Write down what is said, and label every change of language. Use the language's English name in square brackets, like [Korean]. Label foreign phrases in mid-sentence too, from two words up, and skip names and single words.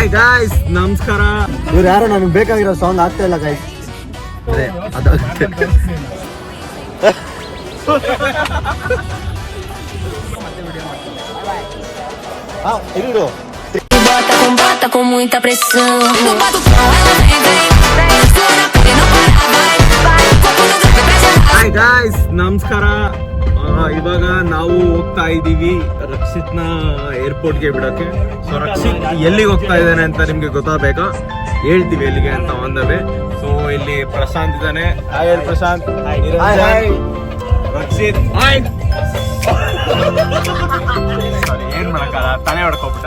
[Kannada] ಗಾಯ್ಸ್ ನಮಸ್ಕಾರ. ಇವ್ರು ಯಾರು ನನಗೆ ಬೇಕಾಗಿರೋ ಸಾಂಗ್ ಆಗ್ತಾ ಇಲ್ಲ ಗಾಯ್ಸ್. ಅದಾಗುತ್ತೆ. ಇರು [Portuguese] Bota com muita pressão. No batucão ela vem. Explora porque não para, vai. Corpo no drive, pressa. [Kannada] ಹಾಯ್ ಗಾಯ್ಸ್ ನಮಸ್ಕಾರ. ಇವಾಗ ನಾವು ಹೋಗ್ತಾ ಇದ್ದೀವಿ ರಕ್ಷಿತ್ನ ಏರ್ಪೋರ್ಟ್ಗೆ ಬಿಡೋಕೆ. ಸೊ ರಕ್ಷಿತ್ ಎಲ್ಲಿಗೆ ಹೋಗ್ತಾ ಇದ್ದಾನೆ ಅಂತ ನಿಮ್ಗೆ ಗೊತ್ತಾಗಬೇಕಾ? ಹೇಳ್ತೀವಿ ಎಲ್ಲಿಗೆ ಅಂತ [English] on the way. [Kannada] ಸೊ ಇಲ್ಲಿ ಪ್ರಶಾಂತ್ ಇದ್ದಾನೆ. ಹಾಯ್ ಪ್ರಶಾಂತ್. ರಕ್ಷಿತ್ ಸಾರಿ ಏನ್ ಮಾಡಕ್ಕಲ್ಲ, ತಲೆ ಹೊಡ್ಕೊಬಿಟ್ಟ.